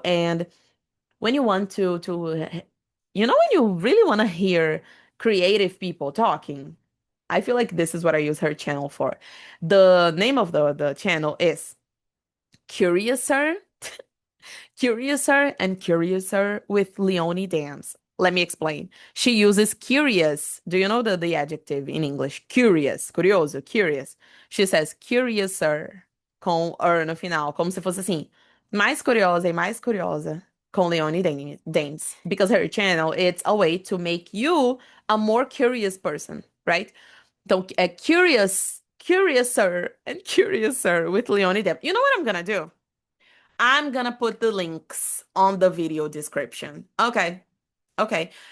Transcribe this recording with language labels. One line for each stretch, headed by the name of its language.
English: And when you want you know, when you really want to hear creative people talking, I feel like this is what I use her channel for. The name of the channel is Curiouser Curiouser and Curiouser with Leonie Dance. Let me explain. She uses curious. Do you know the adjective in English? Curious, curioso, curious.
Portuguese: She says curiouser com er no final, como se fosse assim, mais curiosa e mais curiosa com Dance.
English: Because her channel, it's a way to make you a more curious person, right?
Portuguese: Então,
English: curiouser and curiouser with Leonie Dance. You know what I'm gonna do? I'm gonna put the links on the video description. Okay. Okay.